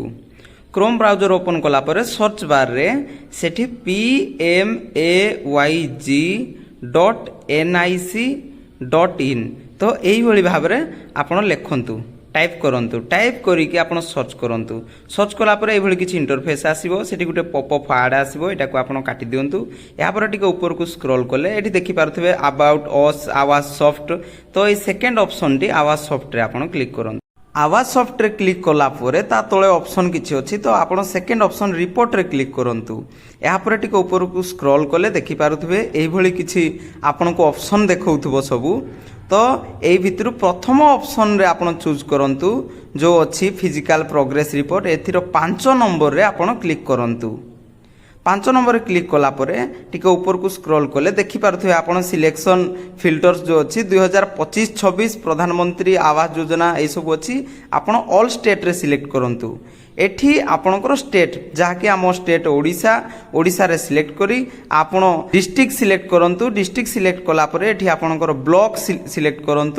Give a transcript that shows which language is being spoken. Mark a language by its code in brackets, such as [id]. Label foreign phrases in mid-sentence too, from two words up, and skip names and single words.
[en] Chrome browser open [or] କଲା ପର [en] search bar [or] ରେ ସେଠି pmayg.nic.in ତୋ ଏହି ଭଳି ଭାବ ରେ ଆପଣ ଲେଖନ୍ତୁ ଟାଇପ କରନ୍ତୁ ଟାଇପ କରି କି ଆପଣ ସର୍ଚ କରନ୍ତୁ ସର୍ଚ କଲା ପର ଏହି ଭଳି କିଛି ଇଣ୍ଟରଫେସ ଆସିବୋ ସେଠି ଗୁଟେ [en] popup ad [or] ଆସିବୋ ଏଟା କୋ ଆପଣ କାଟି ଦିଅନ୍ତୁ। ୟା ପର ଟିକେ ଉପର କୋ ସ୍କ୍ରୋଲ କରଲେ ଏଠି ଦେଖି ପାରଥବେ [en] About Us [or] ଆବାଜ ସଫ୍ଟ ତୋ ଏ [en] second option [or] ଟି ଆବାଜ ସଫ୍ଟ ରେ ଆପଣ କ୍ଲିକ କରନ୍ତୁ। ଆବାଜ ସଫ୍ଟ ରେ କ୍ଲିକ କଲା ପରେ ତା ତଳେ ଅପ୍ସନ କିଛି ଅଛି ତୋ ଆପଣ [en] second option report [or] ରେ କ୍ଲିକ କରନ୍ତୁ। ୟା ପର ଟିକେ ଉପର କୋ ସ୍କ୍ରୋଲ କରଲେ ଦେଖି ପାରୁଥବେ ଏହି ଭଳି କିଛି ଆପଣ କୋ ଅପ୍ସନ ଦେଖଉଥବୋ ସବୁ ତୋ ଏହି ଭିତରୁ ପ୍ରଥମ ଅପ୍ସନ ରେ ଆପଣ ଚୁଜ କରନ୍ତୁ ଜୋ ଅଛି [en] Physical Progress Report [or] ଏଥିରୋ 5 ନମ୍ବର ରେ ଆପଣ କ୍ଲିକ କରନ୍ତୁ। 5 ନମ୍ବର ରେ କ୍ଲିକ କଲା ପରେ ଟିକେ ଉପର କୋ ସ୍କ୍ରୋଲ କରଲେ ଦେଖି ପାରୁଥବେ ଆପଣ [en] Selection Filters [or] ଜୋ ଅଛି 2025-26 ପ୍ରଧାନମନ୍ତ୍ରୀ ଆବାସ ଯୋଜନା ଏ ସବ ଅଛି ଆପଣ [en] All State [or] ରେ ସିଲେକ୍ଟ କରନ୍ତୁ। ଏଠି ଆପଣକର ସ୍ଟେଟ ଯାହାକି ଆମ ସ୍ଟେଟ ଓଡ଼ିଶା ଓଡ଼ିଶା ରେ ସିଲେକ୍ଟ କରି ଆପଣ [en] district select [or] କରନ୍ତୁ। [en] district select [or] କଲା ପରେ ଏଠି ଆପଣକର [en] block select [or] କରନ୍ତୁ।